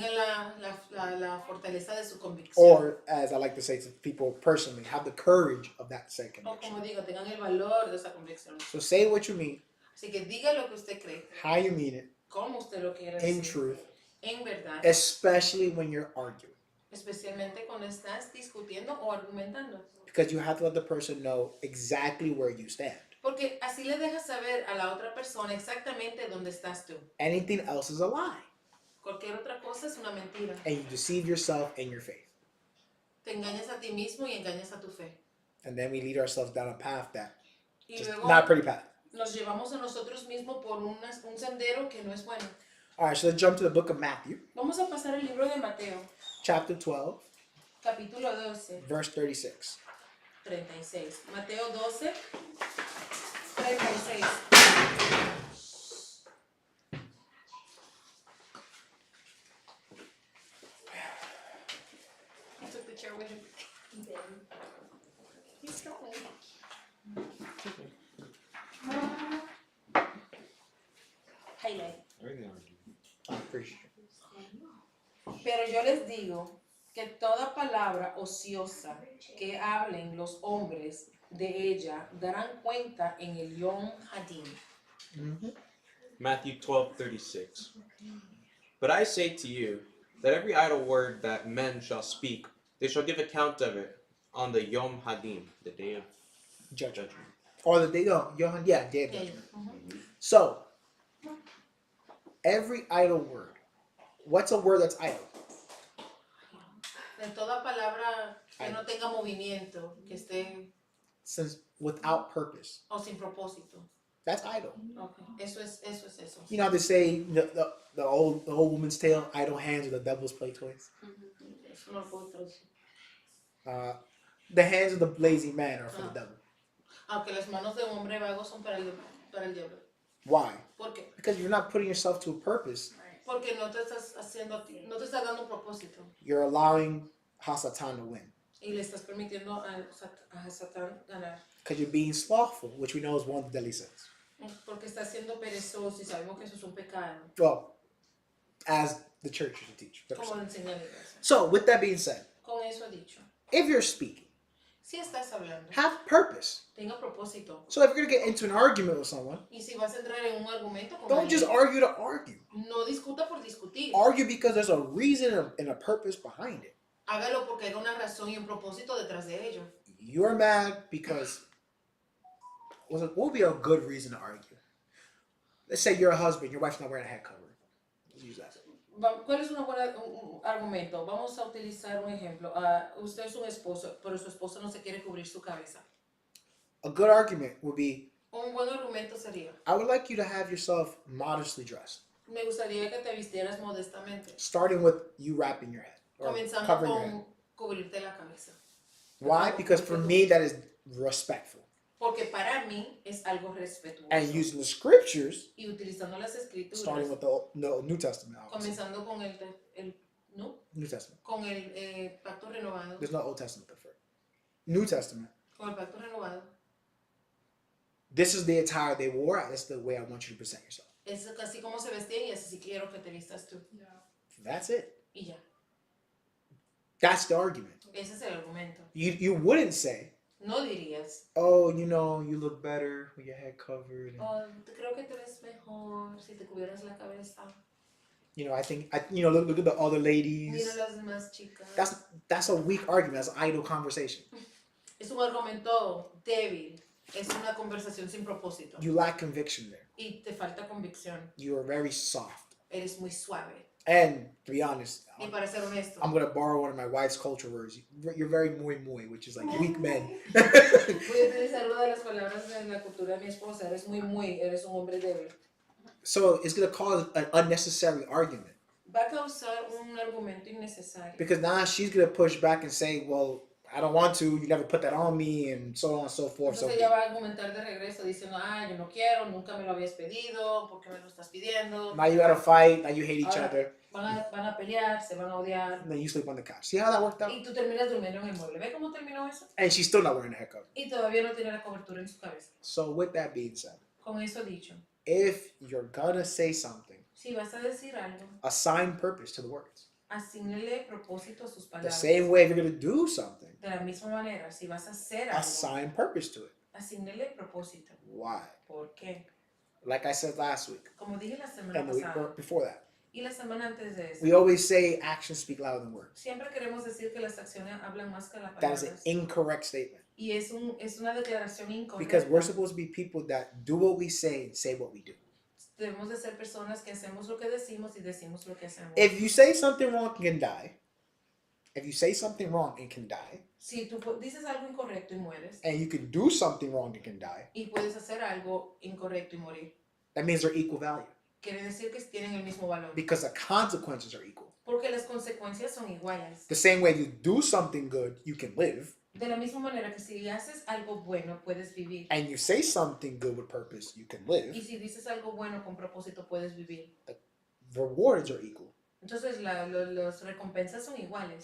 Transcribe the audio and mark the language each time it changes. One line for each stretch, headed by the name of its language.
Spanish: Tengan la fortaleza de su convicción.
English: Or, as I like to say to people personally, have the courage of that said
Spanish: O
English: conviction.
Spanish: como digo, tengan el valor de esa convicción.
English: So say what you mean,
Spanish: Así que diga lo que usted cree,
English: how you mean it,
Spanish: cómo usted lo quiere
English: in
Spanish: decir,
English: truth,
Spanish: en verdad,
English: especially when you're arguing.
Spanish: especialmente cuando estás discutiendo o argumentando.
English: Because you have to let the person know exactly where you stand.
Spanish: Porque así le dejas saber a la otra persona exactamente dónde estás tú.
English: Anything else is a lie.
Spanish: Cualquier otra cosa es una mentira.
English: And you deceive yourself and your faith.
Spanish: Te engañas a ti mismo y engañas a tu fe.
English: And then we lead ourselves down a path that
Spanish: Y
English: just
Spanish: luego
English: not a pretty path.
Spanish: nos llevamos a nosotros mismos por un sendero que no es bueno.
English: All right, so let's jump to the book of Matthew,
Spanish: Vamos a pasar al libro de Mateo,
English: chapter 12,
Spanish: capítulo 12,
English: verse 36.
Spanish: 36. Mateo 12, 36.
English: I took the chair with him. He's going. Highlight. I appreciate it.
Spanish: Pero yo les digo que toda palabra ociosa que hablen los hombres de ella darán cuenta en el Yom Hadin. Mm-hmm.
English: Matthew 12:36. But I say to you that every idle word that men shall speak, they shall give account of it on the Yom Hadin, the day of judgment. Or the day, day of judgment. So, every idle word. What's a word that's idle?
Spanish: De toda palabra que no tenga movimiento, que esté
English: Since without purpose.
Spanish: o sin propósito.
English: That's idle.
Spanish: Okay. Eso es eso.
English: You know how they say the old woman's tale, idle hands are the devil's play toys?
Spanish: Eso no lo puedo traducir.
English: The hands of the lazy man are for the devil.
Spanish: Aunque las manos de un hombre vago son para el diablo.
English: Why?
Spanish: ¿Por qué?
English: Because you're not putting yourself to a purpose
Spanish: Porque no te estás dando un propósito.
English: You're allowing Hasatan to win.
Spanish: Y le estás permitiendo a Satán ganar.
English: Because you're being slothful, which we know is one of the deadly sins.
Spanish: Porque estás siendo perezoso y sabemos que eso es un pecado.
English: Well, as the church should teach.
Spanish: Como enseña la iglesia.
English: So, with that being said,
Spanish: Con eso dicho,
English: if you're speaking,
Spanish: si estás hablando,
English: have purpose.
Spanish: tenga propósito.
English: So if you're going to get into an argument with someone,
Spanish: Y si vas a entrar en un argumento con
English: don't just
Spanish: alguien,
English: argue to argue.
Spanish: no discuta por discutir.
English: Argue because there's a reason and a purpose behind it.
Spanish: Hágalo porque hay una razón y un propósito detrás de ello.
English: You're mad because what would be a good reason to argue? Let's say you're a husband, your wife's not wearing a head cover. Let's use that.
Spanish: ¿Cuál es un argumento? Vamos a utilizar un ejemplo. Usted es un esposo, pero su esposa no se quiere cubrir su cabeza.
English: A good argument would be,
Spanish: Un buen argumento sería,
English: I would like you to have yourself modestly dressed.
Spanish: me gustaría que te vistieras modestamente,
English: Starting with you wrapping your head or
Spanish: comenzando
English: covering your head.
Spanish: con cubrirte la cabeza.
English: Why? Because for me that is respectful.
Spanish: Porque para mí es algo respetuoso.
English: And using the scriptures,
Spanish: Y utilizando las escrituras,
English: starting with the New Testament. Obviously.
Spanish: comenzando con ¿no?
English: New Testament.
Spanish: Con el pacto renovado,
English: There's no Old Testament before. New Testament.
Spanish: con el pacto renovado,
English: This is the attire they wore. That's the way I want you to present yourself.
Spanish: es así como se vestían y así quiero que te vistas tú.
English: That's it.
Spanish: Y ya.
English: That's the argument.
Spanish: Ese es el argumento.
English: You wouldn't say,
Spanish: No dirías,
English: oh, you know, you look better with your head covered. And,
Spanish: oh, creo que te ves mejor si te cubieras la cabeza.
English: you know, I think, look at the other ladies.
Spanish: Mira las demás chicas.
English: That's a weak argument. That's idle conversation.
Spanish: Es un argumento débil. Es una conversación sin propósito.
English: You lack conviction there.
Spanish: Y te falta convicción.
English: You are very soft.
Spanish: Eres muy suave.
English: And to be honest,
Spanish: Y para ser honesto,
English: I'm going to borrow one of my wife's culture words. You're very muy, which is like weak men.
Spanish: voy a utilizar una de las palabras de la cultura de mi esposa. Eres eres un hombre débil.
English: So it's going to cause an unnecessary argument.
Spanish: Va a causar un argumento innecesario.
English: Because now she's going to push back and say, well, I don't want to, you never put that on me, and so on and so forth.
Spanish: Entonces ella va a argumentar de regreso diciendo, yo no quiero, nunca me lo habías pedido, ¿por qué me lo estás pidiendo?
English: Now you got to fight, now you hate each
Spanish: Ahora,
English: other,
Spanish: van a pelear, se van a odiar.
English: and then you sleep on the couch. See how that worked out?
Spanish: Y tú terminas durmiendo en el mueble. ¿Ve cómo terminó eso?
English: And she's still not wearing a head cover.
Spanish: Y todavía no tiene la cobertura en su cabeza.
English: So with that being said,
Spanish: Con eso dicho,
English: if you're gonna say something,
Spanish: si vas a decir algo,
English: assign purpose to the words.
Spanish: asígnele propósito a sus
English: The
Spanish: palabras.
English: same way if you're gonna do something,
Spanish: De la misma manera, si vas a hacer algo,
English: assign purpose to it.
Spanish: asígnele propósito.
English: Why?
Spanish: ¿Por qué?
English: Like I said last week,
Spanish: Como dije la semana
English: and the week
Spanish: pasada,
English: before that,
Spanish: y la semana antes de eso,
English: we always say actions speak louder than words.
Spanish: siempre queremos decir que las acciones hablan más que las
English: That is an
Spanish: palabras.
English: incorrect statement.
Spanish: Y es una declaración
English: Because we're
Spanish: incorrecta.
English: supposed to be people that do what we say and say what we do.
Spanish: Debemos de ser personas que hacemos lo que decimos y decimos lo que hacemos.
English: If you say something wrong, you can die. If you say something wrong, it can die.
Spanish: Si tú dices algo incorrecto y mueres,
English: And you can do something wrong, it can die.
Spanish: y puedes hacer algo incorrecto y morir,
English: That means they're equal value.
Spanish: quiere decir que tienen el mismo valor.
English: Because the consequences are equal.
Spanish: Porque las consecuencias son iguales.
English: The same way you do something good, you can live.
Spanish: De la misma manera que si haces algo bueno, puedes vivir.
English: And you say something good with purpose, you can live.
Spanish: Y si dices algo bueno con propósito, puedes vivir.
English: The rewards are equal.
Spanish: Entonces las recompensas son iguales.